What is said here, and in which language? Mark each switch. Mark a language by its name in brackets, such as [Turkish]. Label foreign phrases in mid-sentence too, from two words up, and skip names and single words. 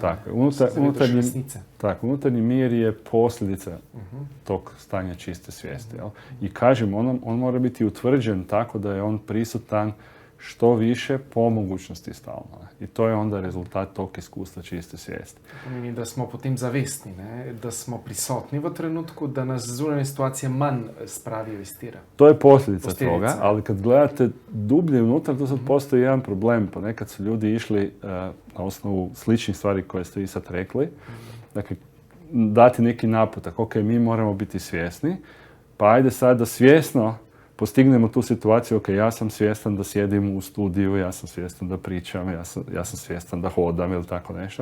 [Croatian] Tako, unutarnji mir je posljedica tog stanja čiste svijesti. Jel? I kažem, on mora biti utvrđen tako da je on prisutan što više po mogućnosti stalno. I to je onda rezultat tog iskustva čiste svijesti. [Slovenian] Pomeni, da smo potem zavestni, ne? Da smo prisotni v trenutku, da nas zunanje situacije manj spravijo iz tira. [Croatian] To je posljedica toga, ali kad gledate dublje unutra, to sad postoji jedan problem. Ponekad su ljudi išli na osnovu sličnih stvari koje ste i sad rekli. Dakle, dati neki naputak. Ok, mi moramo biti svjesni, pa ajde sad da svjesno postignemo tu situaciju, ok, ja sam svjestan da sjedim u studiju, ja sam svjestan da pričam, ja sam svjestan da hodam ili tako nešto.